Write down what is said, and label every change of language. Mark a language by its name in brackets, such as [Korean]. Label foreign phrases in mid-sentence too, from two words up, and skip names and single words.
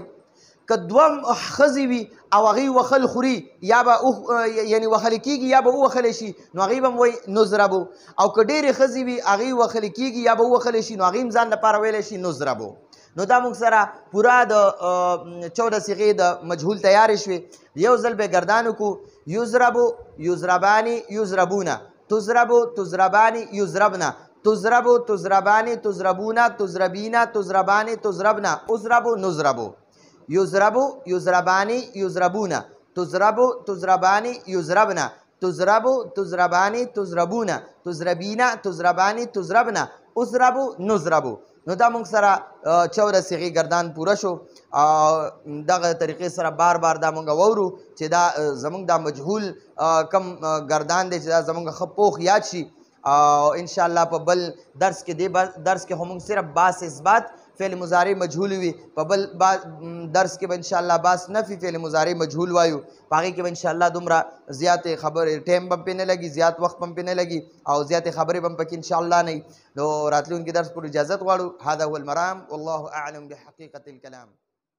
[Pashto] که دوه ښځې وي او هغې وهل خوري یا به یعنې وهلی کېږي یا به ووهلی شي نو هغې به م وایي نضربو. او که ډېرې ښځې وي هغې وهلی کېږي یا به ووهلی شي نو هغې هم ځان لپاره ویلی شي نضربو. نو دا موږ سره پوره د 14 صیغې د مجهول تیارې شوې. یو ځل به ګردان وکړو. [Arabic] یضربو یضربانې یضربونه. تضربو تضربانې یضربنه. تضربو تضربانې تضربونه. تضربینه تضربانې تضربنه. اضربو نضربو. یضربو یضربانې یضربونه. تضربو تضربانې یضربنه. تضربو تضربانې تضربونه. تضربینه تضربانې تضربنه. اضربو نضربو. [Pashto] نو دا موږ سره 14 صیغې ګردان پوره شو. دغه طریقې سره بار دا موږ وورو چې دا زموږ دا مجهول کم ګردان دی چې دا زموږ ښه پوخ یاد شي او [Arabic] ان شاء الله [Pashto] په بل درس کې درس کې هم صرف باس [Arabic] اثبات فعل مضارع مجهول [Pashto] وي، په بل درس کې به [Arabic] ان شاء الله [Pashto] باس [Arabic] نفي فعل مضارع مجهول [Pashto] وایو. هغې کې به [Arabic] ان شاء الله [Pashto] دومره زیاتې خبرې ټایم به پې نه لګي، زیات وخت به پې نه لګي او زیاتې خبرې به پکې [Arabic] ان شاء الله [Pashto] نه وي. نو راتلونکي درس پورې اجازت غواړو. [Arabic] هذا هو المرام والله اعلم بحقیقة الکلام.